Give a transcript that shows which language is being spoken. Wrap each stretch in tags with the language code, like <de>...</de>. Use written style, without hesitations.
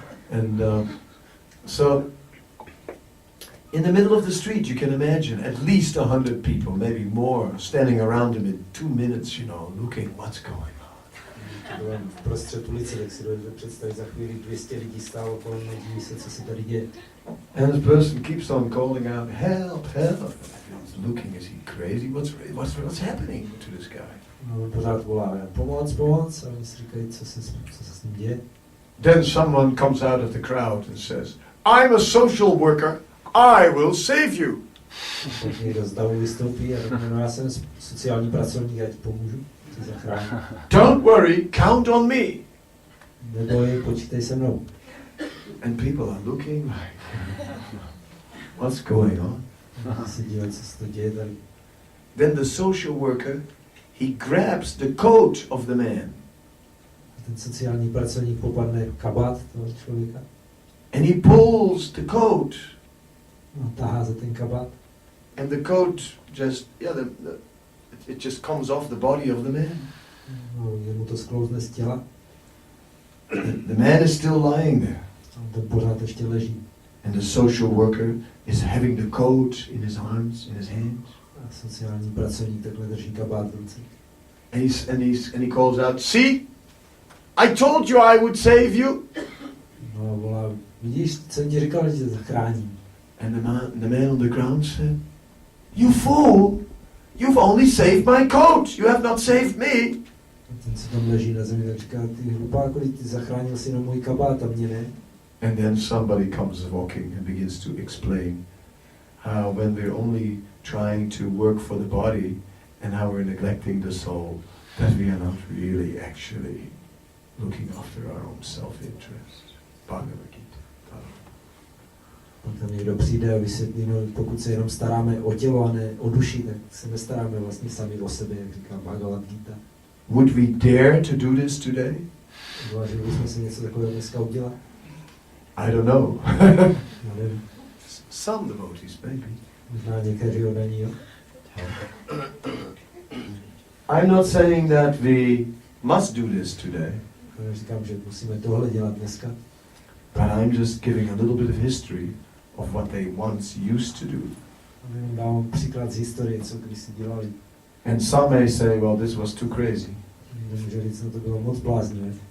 <en>And so, in the middle of the street, you can imagine at least 100 people, maybe more, standing around him in 2 minutes, looking what's going on.</en> <cs>V prostřed ulice, tak si dovedete představit, za chvíli 200 lidí stálo kolem mě, diví se, co se tady děje.</cs> <en>And this person keeps on calling out, help, help. He's looking, is he crazy? What's happening to this guy?</en> <cs>No, on pořád volá, pomoc, pomoc, a oni si říkají, co se s ním děje.</cs> <en>Then someone comes out of the crowd and says, I'm a social worker, I will save you.</en> <cs>Tak někdo z davu vystoupí a řekne, no já jsem sociální pracovník, já ti pomůžu, ti zachráním.</cs> <en>Don't worry, count on me.</en> <cs>Neboj, počítej se mnou.</cs> <en>And people are looking like, what's going on?</en> <cs>Se dívají, co se to děje tady.</cs> <en>Then the social worker, he grabs the coat of the man.</en> <cs>Ten sociální pracovník popadne kabát toho člověka.</cs> <en>And he pulls the coat.</en> <cs>No, tahá za ten kabát.</cs> <en>And the coat just, it just comes off the body of the man.</en> <cs>No, jemu to sklouzne z těla.</cs> <en>The man is still lying there.</en> <cs>On ten pořád ještě leží.</cs> <en>And the social worker is having the coat in his arms, in his hands.</en> <cs>A sociální pracovník takhle drží kabát v ruce.</cs> <en>And he calls out, see? I told you I would save you.</en> <cs>No, volá, vidíš, co jsem ti říkal, že tě zachráním.</cs> <en>And the man on the ground said, you fool! You've only saved my coat. You have not saved me.</en> <cs>Ten, co tam leží na zemi, tak říká, ty hlupáku, ty zachránil si jenom můj kabát a mě ne.</cs> <en>And then somebody comes walking and begins to explain how when we're only trying to work for the body and how we're neglecting the soul, that we are not really actually looking after our own self-interest. Bhagavad-gita.</en> <cs>Pak tam někdo přijde a vysvětlí, no, pokud se jenom staráme o tělo a ne o duši, tak se nestaráme vlastně sami o sebe, jak říká Bhagavad-gita.</cs> <en>Would we dare to do this today?</en> <cs>Uvážili bychom si něco takového dneska udělat?</cs> <en>I don't know.</en> <cs>Já nevím.</cs> <en>Some devotees, maybe.</en> <cs>Možná někteří odaní, jo?</cs> <en>I'm not saying that we must do this today.</en> <cs>Já říkám, že musíme tohle dělat dneska.</cs> <en>But I'm just giving a little bit of history of what they once used to do.</en> <cs>Dávám příklad z historie, co kdysi dělali.</cs> <en>And some may say, well, this was too crazy.</en> <cs>Může říct, no to bylo moc bláznivé.</cs>